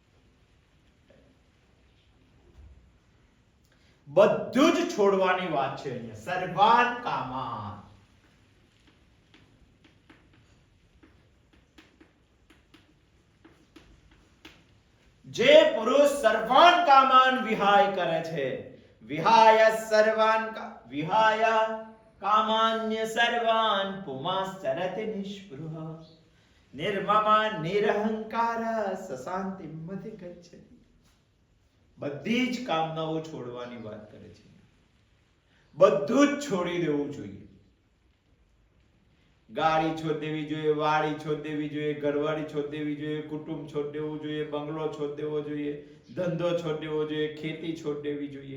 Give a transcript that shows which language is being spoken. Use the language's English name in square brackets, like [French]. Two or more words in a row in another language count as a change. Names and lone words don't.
[Gujarati] બધું જ છોડવાની વાત છે અહીંયા. [Sanskrit] સર્વાન કામાન. [Gujarati] જે પુરુષ [Sanskrit] સર્વાન કામાન [Gujarati] વિહાય કરે છે, [Sanskrit] વિહાય સર્વાન વિહાય કામાન્ય સર્વાન પુમાશ્ચરતિ નિષ્પૃહ નિર્મમ નિરહંકાર સશાંતિમ અધિગચ્છતિ. [Gujarati] બધી જ કામનાઓ છોડવાની વાત કરે છે. બધું જ છોડી દેવું જોઈએ. ગાડી છોડ દેવી જોઈએ, વાડી છોડ દેવી જોઈએ, ઘરવાળી છોડ દેવી જોઈએ, કુટુંબ છોડ દેવું જોઈએ, બંગલો છોડ દેવો જોઈએ, ધંધો છોડ દેવો જોઈએ, ખેતી છોડ દેવી જોઈએ.